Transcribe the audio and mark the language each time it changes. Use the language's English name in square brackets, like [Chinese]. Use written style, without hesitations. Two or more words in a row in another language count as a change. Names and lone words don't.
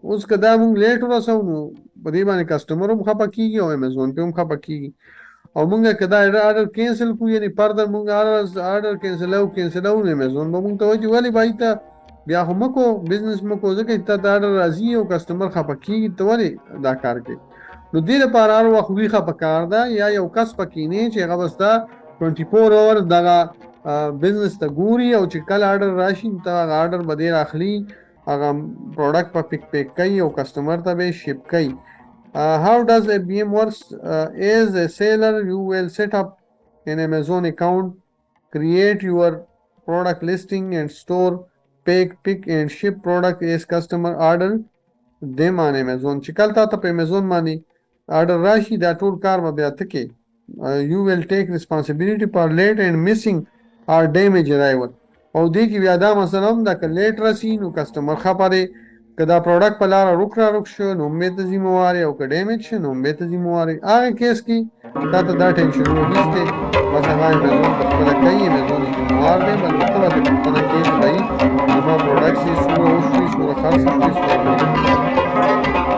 [Pashto] اوس که دا مونږ لیټ ورسوو نو په دې باندې کسټمر هم خفه کېږي او Amazon پې هم خفه کېږي او مونږ که دا [English] order cancel [Pashto] کړو یعنې فردر مونږ آرډر کینسلوو نو Amazon به مونږ ته وایي چې ولې بھائی ته بیا خو مه کوو بزنس مه کوو ځکه چې تا ته آرډر راځي او کسټمر خفه کېږي ته ولې دا کار کوي. نو دې لپاره هر وخت ویښه پکار ده یا یو کس پکې نه چې هغه به ستا 24 hours دغه بزنس ته ګوري او چې کله آرډر راشي ته هغه آرډر به دې راخلي هغه پروډکټ په پیک کوي او کسټمر ته به شپ کوي. [English] How does FBM works as a seller you will set up an Amazon account create your product listing and store pick and ship product as customer order them on Amazon [Pashto] چې کله تا ته په Amazon باندې آرډر راشي دا ټول کار به بیا ته کې [English] you will take responsibility for late and missing or damage arrival [Pashto] او دې کې بیا دا مسله هم ده که لیټ راسي نو کسټمر خفه دی که دا پروډکټ په لاره روک شو نو هم بې ته ذموار او که ډیمیج شو نو هم بې ته ذموار هغه کیس کې تا ته دا ټینشنونه نشته بس هغه Amazon پخپله کوي Amazon ذموار دی بلکې ته به ترې پوښتنه کوې چې بھائی زما پروډکټ چې څومره وشوي څومره خرڅ شوي